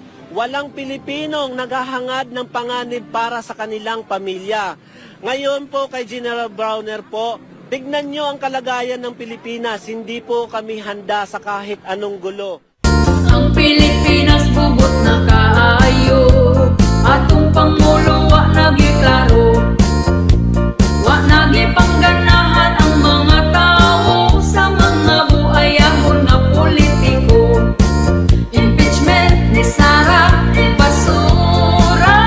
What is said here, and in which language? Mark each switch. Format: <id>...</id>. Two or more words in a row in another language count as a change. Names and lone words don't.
<tl>Walang Pilipinong naghahangad ng panganib para sa kanilang pamilya. Ngayon po kay General Browner po, tignan nyo ang kalagayan ng Pilipinas. Hindi po kami handa sa kahit anong gulo.</tl> <ceb>Ang Pilipinas bubot na kaayo, atong Pangulo wa nagiklaro, wa nagipangganahan ang mga tao sa mga buayahon na politiko. Impeachment ni Sara Basura.</ceb>